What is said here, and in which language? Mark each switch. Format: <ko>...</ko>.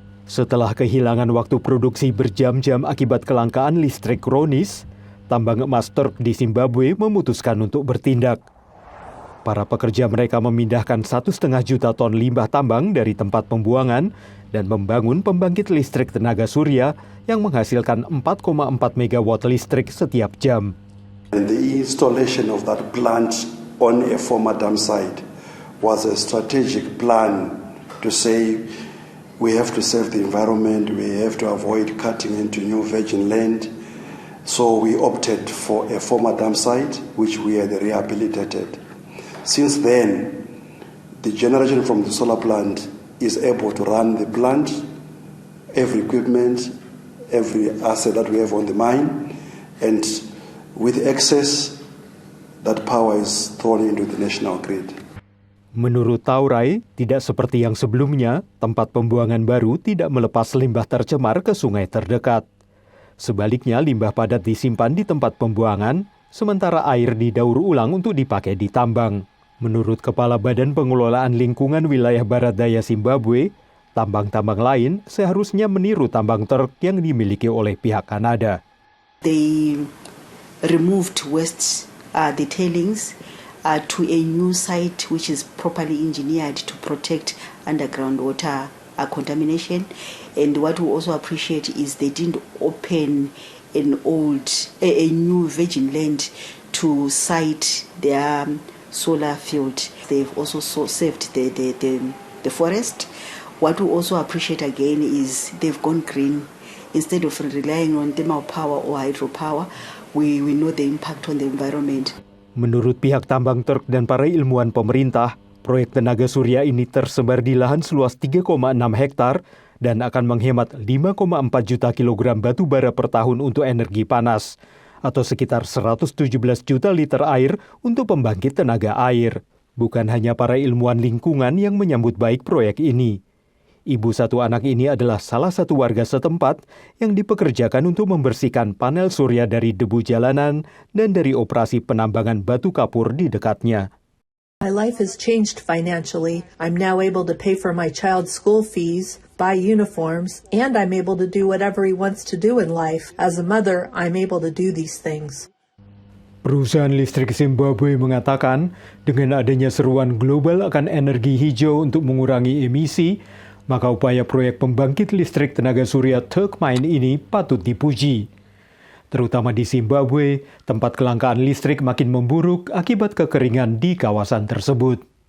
<id>Setelah kehilangan waktu produksi berjam-jam akibat kelangkaan listrik kronis, tambang emas Turk di Zimbabwe memutuskan untuk bertindak. Para pekerja mereka memindahkan 1,5 juta ton limbah tambang dari tempat pembuangan dan membangun pembangkit listrik tenaga surya yang menghasilkan 4,4 megawatt listrik setiap jam.</id> <en>And the installation of that plant on a former dam site was a strategic plan to say we have to save the environment, we have to avoid cutting into new virgin land. So we opted for a former dam site, which we had rehabilitated. Since then, the generation from the solar plant is able to run the plant, every equipment, every asset that we have on the mine, and with excess, that power is thrown into the national grid.</en> <id>Menurut Taurai, tidak seperti yang sebelumnya, tempat pembuangan baru tidak melepas limbah tercemar ke sungai terdekat. Sebaliknya, limbah padat disimpan di tempat pembuangan, sementara air didaur ulang untuk dipakai di tambang. Menurut Kepala Badan Pengelolaan Lingkungan Wilayah Barat Daya Zimbabwe, tambang-tambang lain seharusnya meniru tambang Turk yang dimiliki oleh pihak Kanada.</id> <en>They removed waste, the tailings, to a new site which is properly engineered to protect underground water contamination. And what we also appreciate is they didn't open a new virgin land to site their solar field. They've also saved the forest. What we also appreciate again is they've gone green. Instead of relying on thermal power or hydropower, we know the impact on the environment.</en> <id>Menurut pihak tambang Turk dan para ilmuwan pemerintah, proyek tenaga surya ini tersebar di lahan seluas 3,6 hektar dan akan menghemat 5,4 juta kilogram batu bara per tahun untuk energi panas, atau sekitar 117 juta liter air untuk pembangkit tenaga air. Bukan hanya para ilmuwan lingkungan yang menyambut baik proyek ini. Ibu satu anak ini adalah salah satu warga setempat yang dipekerjakan untuk membersihkan panel surya dari debu jalanan dan dari operasi penambangan batu kapur di dekatnya.</id> <en>My life has changed financially. I'm now able to pay for my child's school fees, buy uniforms, and I'm able to do whatever he wants to do in life. As a mother, I'm able to do these things.</en> <id>Perusahaan listrik Zimbabwe mengatakan dengan adanya seruan global akan energi hijau untuk mengurangi emisi, maka upaya proyek pembangkit listrik tenaga surya Turk Mine ini patut dipuji. Terutama di Zimbabwe, tempat kelangkaan listrik makin memburuk akibat kekeringan di kawasan tersebut.</id>